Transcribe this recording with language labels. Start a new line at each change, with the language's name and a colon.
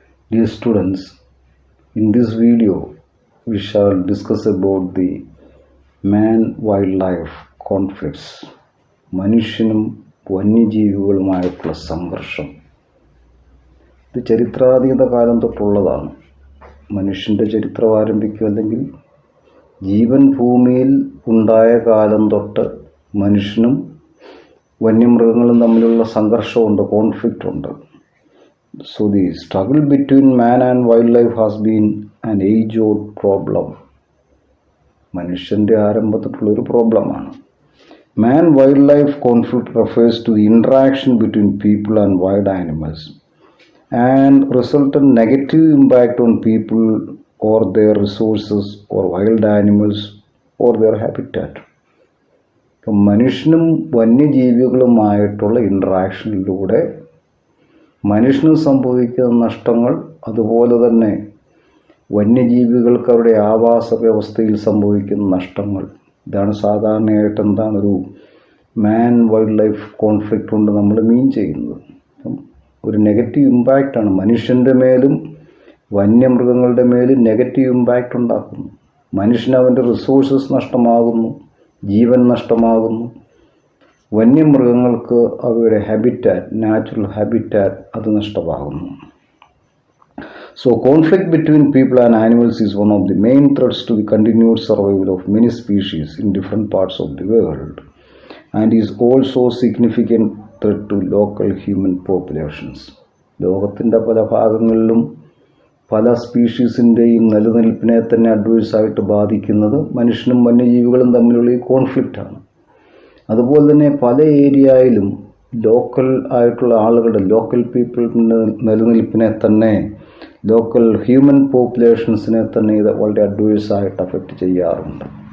English: Dear students, in this video we shall discuss about the man-wildlife conflicts.
Malayalam: മനുഷ്യനും വന്യജീവികളുമായിട്ടുള്ള സംഘർഷം. ഇത് ചരിത്രാതീത കാലം തൊട്ടുള്ളതാണ്. മനുഷ്യൻ്റെ ചരിത്രം ആരംഭിക്കും, അല്ലെങ്കിൽ ജീവൻ ഭൂമിയിൽ ഉണ്ടായ കാലം തൊട്ട് മനുഷ്യനും വന്യമൃഗങ്ങളും തമ്മിലുള്ള സംഘർഷമുണ്ട്, കോൺഫ്ലിക്റ്റ് ഉണ്ട്.
English: So the struggle between man and wildlife has been an age-old problem.
Malayalam: മനുഷ്യൻ്റെ ആരംഭത്തിലുള്ളൊരു പ്രോബ്ലമാണ്.
English: Man-wildlife conflict refers to the interaction between people and wild animals and resultant negative impact on people or their resources or wild animals or their habitat.
Malayalam: മനുഷ്യനും വന്യജീവികളുമായിട്ടുള്ള ഇൻട്രാക്ഷനിലൂടെ മനുഷ്യന് സംഭവിക്കുന്ന നഷ്ടങ്ങൾ, അതുപോലെ തന്നെ വന്യജീവികൾക്ക് അവരുടെ ആവാസ വ്യവസ്ഥയിൽ സംഭവിക്കുന്ന നഷ്ടങ്ങൾ, ഇതാണ് സാധാരണയായിട്ട് ഒരു മാൻ വൈൽഡ് ലൈഫ് കോൺഫ്ലിക്റ്റ് കൊണ്ട് നമ്മൾ മീൻ ചെയ്യുന്നത്. ഒരു നെഗറ്റീവ് ഇമ്പാക്റ്റാണ് മനുഷ്യൻ്റെ മേലും വന്യമൃഗങ്ങളുടെ മേലും നെഗറ്റീവ് ഇമ്പാക്റ്റ് ഉണ്ടാക്കുന്നു. മനുഷ്യന് അവൻ്റെ റിസോഴ്സസ് നഷ്ടമാകുന്നു, ജീവൻ നഷ്ടമാകുന്നു. വന്യമൃഗങ്ങൾക്ക് അവയുടെ ഹാബിറ്റാറ്റ്, നാച്ചുറൽ ഹാബിറ്റാറ്റ്, അത് നഷ്ടമാകുന്നു.
English: So conflict between people and animals is one of the main threats to the continued survival of many species in different parts of the world and is also significant threat to local human populations.
Malayalam: ലോകത്തിൻ്റെ പല ഭാഗങ്ങളിലും പല സ്പീഷീസിൻ്റെയും നിലനിൽപ്പിനെ തന്നെ അഡ്വേഴ്സായിട്ട് ബാധിക്കുന്നത് മനുഷ്യനും വന്യജീവികളും തമ്മിലുള്ള ഈ കോൺഫ്ലിക്റ്റാണ്. അതുപോലെ തന്നെ പല ഏരിയയിലും ലോക്കൽ ആയിട്ടുള്ള ആളുകളുടെ, ലോക്കൽ പീപ്പിളിൻ്റെ നിലനിൽപ്പിനെ തന്നെ, ലോക്കൽ ഹ്യൂമൻ പോപ്പുലേഷൻസിനെ തന്നെ ഇത് വളരെ അഡ്വേഴ്സായിട്ട് അഫക്റ്റ് ചെയ്യാറുണ്ട്.